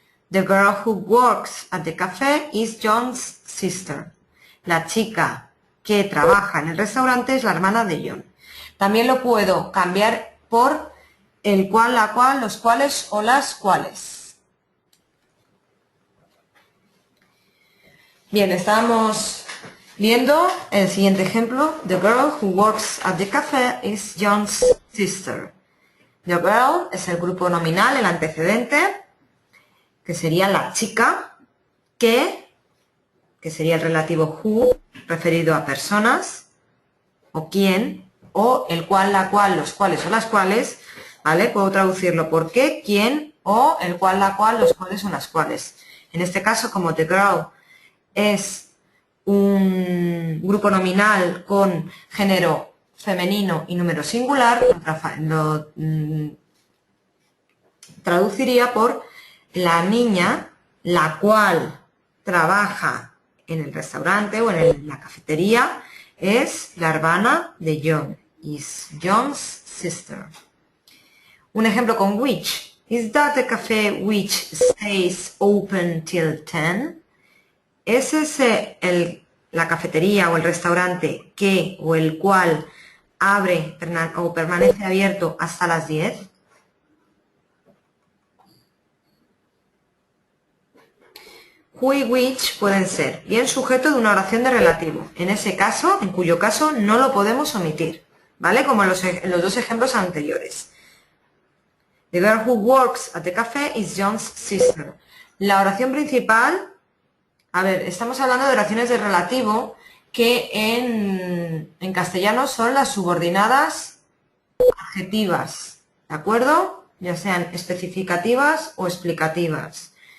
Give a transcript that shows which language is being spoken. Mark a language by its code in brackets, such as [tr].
[en] The girl who works at the cafe is John's sister. [es] La chica que trabaja en el restaurante es la hermana de John. También lo puedo cambiar por el cual, la cual, los cuales o las cuales. Bien, estamos viendo el siguiente ejemplo. [en] The girl who works at the cafe is John's sister. [es] The girl es el grupo nominal, el antecedente, que sería la chica, que sería el relativo who, referido a personas, o quién, o el cual, la cual, los cuales o las cuales, ¿vale? Puedo traducirlo por qué, quién, o el cual, la cual, los cuales o las cuales. En este caso, como the girl es un grupo nominal con género femenino y número singular, lo traduciría por la niña, la cual trabaja en el restaurante o en la cafetería, es la hermana de John. [en] Is John's sister. [es] Un ejemplo con which. [en] Is that the cafe which stays open till 10? [es] ¿Es ese la cafetería o el restaurante que o el cual abre o permanece abierto hasta las 10? Who y which pueden ser bien sujeto de una oración de relativo. En ese caso, en cuyo caso no lo podemos omitir, ¿vale? Como en los dos ejemplos anteriores. [en] The girl who works at the cafe is John's sister. [es] La oración principal, a ver, estamos hablando de oraciones de relativo que en castellano son las subordinadas adjetivas, ¿de acuerdo? Ya sean especificativas o explicativas.